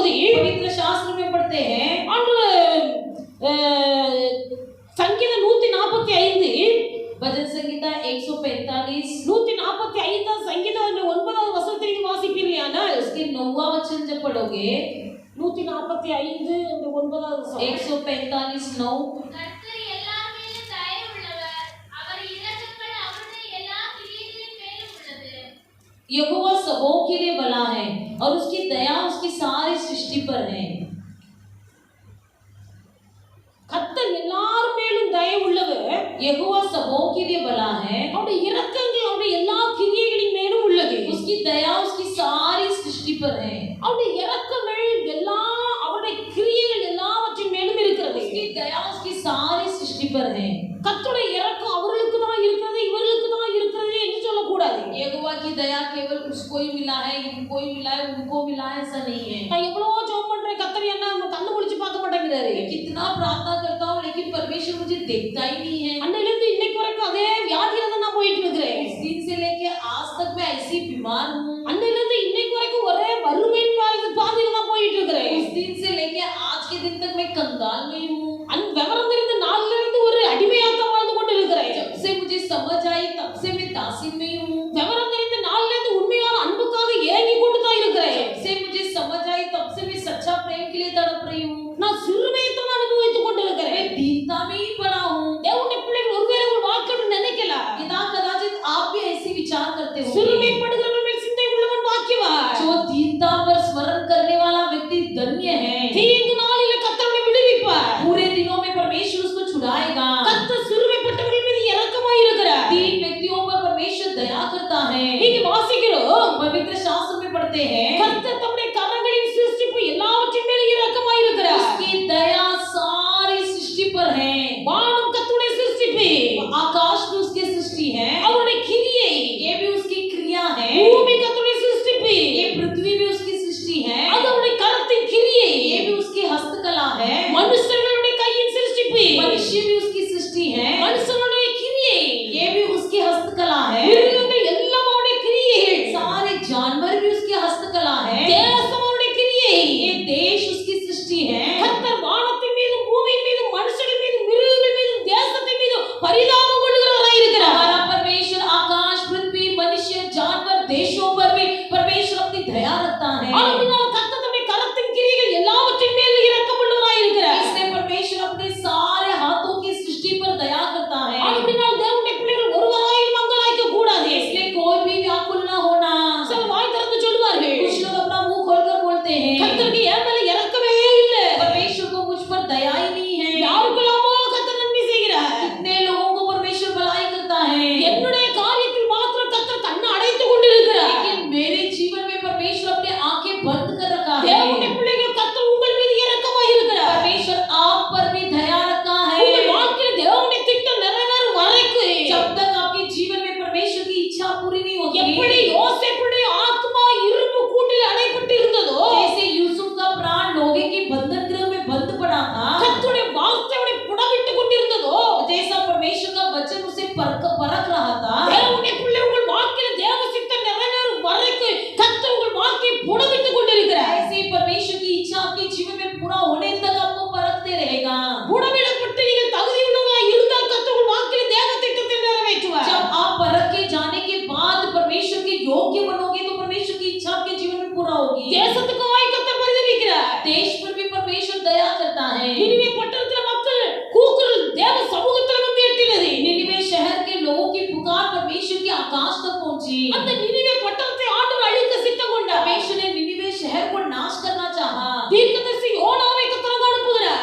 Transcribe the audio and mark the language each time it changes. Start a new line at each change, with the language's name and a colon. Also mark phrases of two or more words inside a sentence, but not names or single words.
Hindi: पवित्र शास्त्र में पढ़ते हैं
Tamil: அன்று சங்கீதம் 145
Hindi: भजन संहिता 145
Tamil: 145 சங்கீதம் 9வது வசனத்திலிருந்து வாசிப்பீர்களானால்
Hindi: उसके 9वां वचन जब पढ़ोगे
Tamil: 145 அந்த 9வது வசனம் 145 9 கர்த்தர் எல்லார் மேலும் தயவுள்ளவர் அவர் இரக்கங்கள் அவருடைய எல்லா கிரியைகளின் மேலும் உள்ளது
Hindi: यहोवा सबों के लिए भला है और उसकी दया उसकी सारी सृष्टि पर है
Tamil: கர்த்தர் எல்லார் மேலும் தயவு உள்ளவர்
Hindi: यहोवा सबों के लिए भला है
Tamil: அவருடைய இரக்கங்கள் அவருடைய எல்லா கிரியைகளின் மேலும் உள்ளது
Hindi: उसकी दया उसकी सारी सृष्टि पर है
Tamil: அவருடைய இரக்கங்கள் எல்லா அவருடைய கிரியைகள் எல்லாவற்றின் மேலும் இருக்கிறது
Hindi: उसकी दया उसकी सारी सृष्टि पर है
Tamil: கர்த்தருடைய இரக்கம் அவர்களுக்கு தான் இருக்கிறது இவர்களுக்கு தான் இருக்கிறது என்று சொல்லக்கூடாது
Hindi: यहोवा की दया केवल उसको ही मिला है इनको ही मिला है उनको मिला है ऐसा नहीं है
Tamil: நான் எவ்வளவோ ஜெபம் பண்றேன் கர்த்தர் என்ன கண்ணு முழிச்சு பார்க்க மாட்டேங்கிறாரு
Hindi: मैं कितना प्रार्थना करता हूँ लेकिन परमेश्वर मुझे देखता ही नहीं है
Tamil: அன்னையில இருந்து இன்னைக்கு வரைக்கும் அதே வியாதியில தான் நான் போயிட்டு இருக்கிறேன்
Hindi: उस दिन से लेके आज तक मैं ऐसी बीमार हूँ
Tamil: அன்னையில இருந்து இன்னைக்கு வரைக்கும் ஒரே வறுமையின் பாதையில தான் போயிட்டு இருக்கிறேன்
Hindi: उस दिन से लेके आज के दिन तक मैं कंगाल में हूँ
Tamil: விவரம் தெரிந்த நாள்ல இருந்து ஒரு அடிமையாத்தான் வாழ்ந்து கொண்டு இருக்கிறேன்
Hindi: जब से मुझे समझ आई तब से मैं दासी में हूँ
Tamil: விவரம் தெரிந்த நாள்ல இருந்து உண்மையான அன்புக்காக ஏங்கி கொண்டு தான் இருக்கிறேன்
Hindi: जब से मुझे समझ आई तब से मैं सच्चा प्रेम के लिए तड़प रही हूँ
Tamil: நான் சிறுமையத்தை தான் அனுபவித்துக் கொண்டு இருக்கிறேன்
Hindi: मैं दीनता में ही पड़ा हूँ
Tamil: தேவனுடைய பிள்ளைகள் ஒருவேளை உங்கள் வாழ்க்கை நினைக்கல
Hindi: पिता कदाचित आप भी ऐसे विचार करते हो
Tamil: சிறுமைப்படுகிறவர்கள் மேல் சிந்தை உள்ளவன் பாக்கியவான்
Hindi: जो दीनता पर स्मरण करने वाला व्यक्ति धन्य है
Tamil: தீங்கு நாளிலே கர்த்தர் விடுவிப்பார்
Hindi: पूरे दिनों में परमेश्वर उसको छुड़ाएगा
Tamil: கர்த்தர் சிறுமைப்பட்டவர்கள் மீது இரக்கமாய் இருக்கிறார்
Hindi: दीन व्यक्तियों पर परमेश्वर दया करता है
Tamil: இங்க வாசிக்கிறோம்
Hindi: पवित्र शास्त्र में पढ़ते हैं
Tamil: கர்த்தர் தம்முடைய கரங்களின் சிருஷ்டிப்பு எல்லாவற்றின் மேலும் இரக்கமாய் இருக்கிறார்
Hindi: उसकी दया सारी सृष्टि पर है
Tamil: வானம் கர்த்தருடைய சிருஷ்டிப்பு
Hindi: आकाश भी उसकी सृष्टि है
Tamil: அவருடைய கிரியை
Hindi: ये भी उसकी क्रिया है
Tamil: பூமி கர்த்தருடைய சிருஷ்டிப்பு
Hindi: ये पृथ्वी भी उसकी सृष्टि है
Tamil: அது அவருடைய கரத்தின் கிரியை
Hindi: ये भी उसकी हस्तकला है
Tamil: மனுஷர்களுடைய கையின் சிருஷ்டிப்பு
Hindi: मनुष्य भी उसकी सृष्टि है
Tamil: மனுஷனுடைய கிரியை
Hindi: ये भी उसकी हस्तकला है
Tamil: மிருகங்கள் எல்லாம் அவருடைய கிரியைகள்
Hindi: सारे जानवर भी उसकी हस्तकला है
Tamil: தேசம் அவருடைய கிரியை
Hindi: ये देश उसकी सृष्टि है
Tamil: கர்த்தர் வானத்தின் மீது பூமியின் மீது மனுஷர்கள் மீது மிருகங்கள் மீது தேசத்தின் மீது பரிதாபம் கொள்கிறவராய் இருக்கிறார்
Hindi: हमारा परमेश्वर आकाश पृथ्वी मनुष्य जानवर देशों पर भी परमेश्वर अपनी दया रखता है
Tamil: ஆனாலும் கர்த்தர் தம்முடைய கரத்தின் கிரியைகள் எல்லாவற்றின் மேலும் இரக்கமுள்ளவராய் இருக்கிறார்
Hindi: इसलिए परमेश्वर अपने सारे हाथों की सृष्टि पर दया करता है
Tamil: ஆனாலும் தேவனுடைய பிள்ளைகள் ஒருவராய் மங்கலாய்க்க கூடாது
Hindi: इसलिए कोई भी व्याकुल न होना
Tamil: சில வாய் திறந்து சொல்வார்கள்
Hindi: कुछ लोग अपना मुंह खोलकर बोलते हैं
Tamil: கர்த்தருக்கு என் மேல இரக்கமே இல்லை
Hindi: परमेश्वर को मुझ पर दया ही नहीं है
Tamil: யாருக்கெல்லாமோ கர்த்தர் நன்மை செய்கிறார்
Hindi: कितने लोगों को परमेश्वर भलाई करता है
Tamil: என்னுடைய காரியத்தில் மாத்திரம் கர்த்தர் கண்ணை அடைத்துக் கொண்டிருக்கிறார்
Hindi: लेकिन मेरे जीवन में परमेश्वर अपने आंखें बंद कर रखा है
Tamil: தேவனுடைய பிள்ளைகள் கர்த்தர் உங்கள் மீது இரக்கமாய் இருக்கிறார்
Hindi: परमेश्वर आप पर भी दया रखा है
Tamil: உங்கள் வாழ்க்கையில் தேவனுடைய திட்டம் நிறைவேறும் வரைக்கும்
Hindi: जब तक आपके जीवन में परमेश्वर की इच्छा पूरी नहीं होती
Tamil: எப்படி யோசேப்புடைய ஆத்மா இரும்பு கூட்டில் அடைபட்டு இருந்ததோ
Hindi: जैसे यूसुफ का प्राण लोहे के बंधन गृह में बंद पड़ा था
Tamil: கர்த்தருடைய வார்த்தையோட புடமிட்டு கொண்டிருந்ததோ
Hindi: जैसा परमेश्वर का वचन उसे परख रहा था
Tamil: தேவனுடைய பிள்ளை உங்கள் வாழ்க்கையில் தேவ சித்தம் நிறைவேறும் வரைக்கும் கர்த்தர் உங்கள் வாழ்க்கையை புடமிட்டு கொண்டிருக்கிறார்
Hindi: ऐसे ही परमेश्वर की इच्छा आपके जीवन में पूरा होने तक आपको परखते रहेगा
Tamil: புடமிடப்பட்டு நீங்கள் தகுதி உள்ளவர்களாய் இருந்தால் கர்த்தர் உங்கள் வாழ்க்கையில் தேவ திட்டத்தை நிறைவேற்றுவார்
Hindi: जब आप परख के जाने के बाद परमेश्वर के योग्य बनोगे तो परमेश्वर की इच्छा आपके जीवन में पूरा होगी
Tamil: தேசத்துக்காய் கர்த்தர் பரிதபிக்கிறார்
Hindi: देश पर भी परमेश्वर दया करता है
Tamil: நினிவே பட்டணத்தில் மக்கள் கூக்குரல் தேவ சமூகத்தில் வந்து எட்டினது
Hindi: निनिवे शहर के लोगों की पुकार परमेश्वर के आकाश तक पहुंची
Tamil: அந்த நினிவே பட்டணத்தை ஆண்டவர் அழிக்க சித்தம் கொண்டார்
Hindi: परमेश्वर ने निनिवे शहर को नाश करना चाहा
Tamil: தீர்க்கதரிசி யோனாவை கர்த்தர் அனுப்புகிறார்